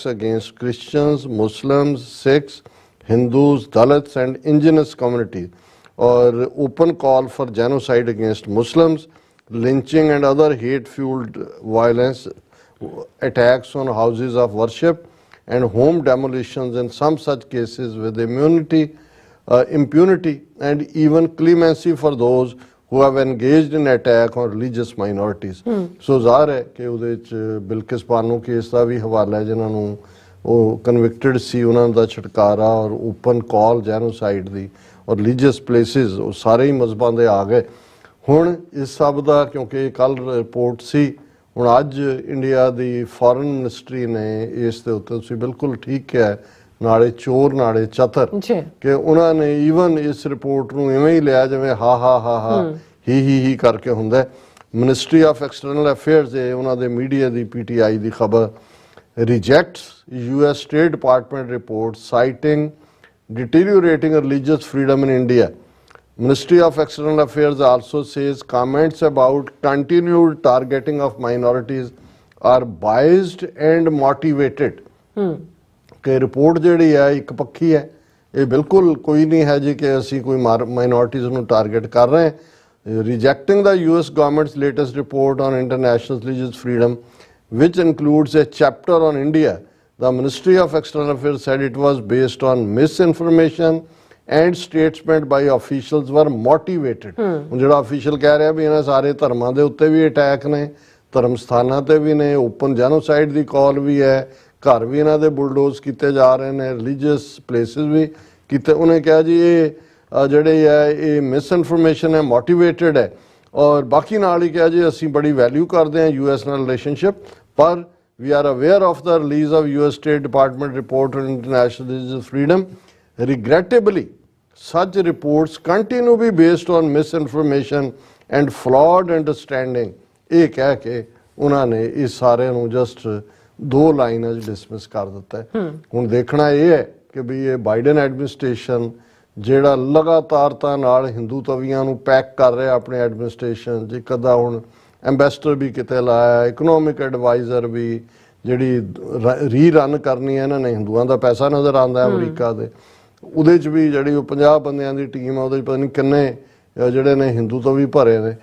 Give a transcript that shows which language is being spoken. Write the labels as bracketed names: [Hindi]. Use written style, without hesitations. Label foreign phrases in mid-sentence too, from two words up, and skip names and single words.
[English] against Christians, Muslims, Sikhs, Hindus, Dalits and indigenous communities, or open call for genocide against Muslims, lynching and other hate-fueled violence, attacks on houses of worship and home demolitions in some such cases with impunity and even clemency for those who have engaged in attack on religious minorities. [Punjabi] ਸੋ ਜ਼ਾਹਰ ਹੈ ਕਿ ਉਹਦੇ ਚ ਬਿਲਕਿਸ ਬਾਨੋ ਕੇਸ ਦਾ ਵੀ ਹਵਾਲਾ ਹੈ, ਜਿਨ੍ਹਾਂ ਨੂੰ ਉਹ ਕਨਵਿਕਟਡ ਸੀ, ਉਹਨਾਂ ਦਾ ਛੁਟਕਾਰਾ ਔਰ [English] open call genocide [Punjabi] ਦੀ ਔਰ [English] religious places, [Punjabi] ਉਹ ਸਾਰੇ ਹੀ ਮਜ਼ਹਬਾਂ ਦੇ ਆ ਗਏ। ਹੁਣ ਇਸ ਸਭ ਦਾ ਕਿਉਂਕਿ ਕੱਲ ਰਿਪੋਰਟ ਸੀ, ਹੁਣ ਅੱਜ ਇੰਡੀਆ ਦੀ [English] foreign ministry [Punjabi] ਨੇ ਇਸ ਦੇ ਉੱਤੇ ਤੁਸੀਂ ਬਿਲਕੁਲ ਠੀਕ ਕਿਹਾ, ਨਾਲੇ ਚੋਰ ਨਾਲੇ ਚਤਰ, ਕਿ ਉਹਨਾਂ ਨੇ ਈਵਨ ਇਸ ਰਿਪੋਰਟ ਨੂੰ ਇਵੇਂ ਹੀ ਲਿਆ ਜਿਵੇਂ ਹਾ ਹੀ ਕਰਕੇ ਹੁੰਦਾ। [English] Ministry of External Affairs [Punjabi] ਦੇ ਉਹਨਾਂ ਦੇ ਮੀਡੀਆ ਦੀ PTI ਦੀ ਖਬਰ, [English] rejects US State Department report citing deteriorating religious freedom in India. Ministry of External Affairs also says comments about continued targeting of minorities are biased and motivated. [Punjabi] ਕਿ ਰਿਪੋਰਟ ਜਿਹੜੀ ਹੈ ਇੱਕ ਪੱਖੀ ਹੈ, ਇਹ ਬਿਲਕੁਲ ਕੋਈ ਨਹੀਂ ਹੈ ਜੀ ਕਿ ਅਸੀਂ ਕੋਈ ਮਾਈਨੋਰਟੀਜ਼ ਨੂੰ ਟਾਰਗੇਟ ਕਰ ਰਹੇ ਹਾਂ। [English] Rejecting the US government's latest report on international religious freedom, which includes a chapter on India, the Ministry of External Affairs said it was based on misinformation and statements by officials were motivated. [Punjabi] ਹੁਣ ਜਿਹੜਾ ਅਫੀਸ਼ੀਅਲ ਕਹਿ ਰਿਹਾ ਵੀ ਇਹਨਾਂ ਸਾਰੇ ਧਰਮਾਂ ਦੇ ਉੱਤੇ ਵੀ ਅਟੈਕ ਨੇ, ਧਰਮ ਸਥਾਨਾਂ ਤੇ ਵੀ ਨੇ, [English] open genocide [Punjabi] ਦੀ ਕਾਲ ਵੀ ਹੈ, ਘਰ ਵੀ ਇਹਨਾਂ ਦੇ ਬੁਲਡੋਜ਼ ਕੀਤੇ ਜਾ ਰਹੇ ਨੇ, [English] religious places [Punjabi] ਵੀ ਕੀਤੇ। ਉਹਨੇ ਕਿਹਾ ਜੀ ਇਹ ਜਿਹੜੇ ਹੈ ਇਹ ਮਿਸਇਨਫੋਰਮੇਸ਼ਨ ਹੈ, ਮੋਟੀਵੇਟਡ ਹੈ, ਔਰ ਬਾਕੀ ਨਾਲ ਹੀ ਕਿਹਾ ਜੀ ਅਸੀਂ ਬੜੀ ਵੈਲਿਊ ਕਰਦੇ ਹਾਂ US ਨਾਲ ਰਿਲੇਸ਼ਨਸ਼ਿਪ, ਪਰ [English] we are aware of the release of US State Department report on international religious freedom. Regrettably, such reports continue to be based on misinformation and flawed understanding. [Punjabi] ਇਹ ਕਹਿ ਕੇ ਉਹਨਾਂ ਨੇ ਇਸ ਸਾਰੇ ਨੂੰ ਜਸਟ 2 ਲਾਈਨਾਂ 'ਚ ਡਿਸਮਿਸ ਕਰ ਦਿੱਤਾ ਹੈ। ਹੁਣ ਦੇਖਣਾ ਇਹ ਹੈ ਕਿ ਵੀ ਇਹ ਬਾਈਡਨ ਐਡਮਿਨਿਸਟ੍ਰੇਸ਼ਨ ਜਿਹੜਾ ਲਗਾਤਾਰਤਾ ਨਾਲ ਹਿੰਦੂ ਤਵੀਆਂ ਨੂੰ ਪੈਕ ਕਰ ਰਿਹਾ ਆਪਣੇ ਐਡਮਿਨਿਸਟ੍ਰੇਸ਼ਨ, ਜੇ ਕਦਾ ਹੁਣ ਐਂਬੈਸਡਰ ਵੀ ਕਿਤੇ ਲਾਇਆ, [English] economic adviser [Punjabi] ਵੀ, ਜਿਹੜੀ ਰੀ-ਰਨ ਕਰਨੀ ਹੈ ਇਹਨਾਂ ਨੇ, ਹਿੰਦੂਆਂ ਦਾ ਪੈਸਾ ਨਜ਼ਰ ਆਉਂਦਾ ਅਮਰੀਕਾ ਦੇ, ਉਹਦੇ 'ਚ ਵੀ ਜਿਹੜੀ ਉਹ 50 ਬੰਦਿਆਂ ਦੀ ਟੀਮ ਆ, ਉਹਦੇ 'ਚ ਪਤਾ ਨਹੀਂ ਕਿੰਨੇ ਜਿਹੜੇ ਨੇ ਹਿੰਦੂ ਤੋਂ ਵੀ ਭਰੇ ਨੇ।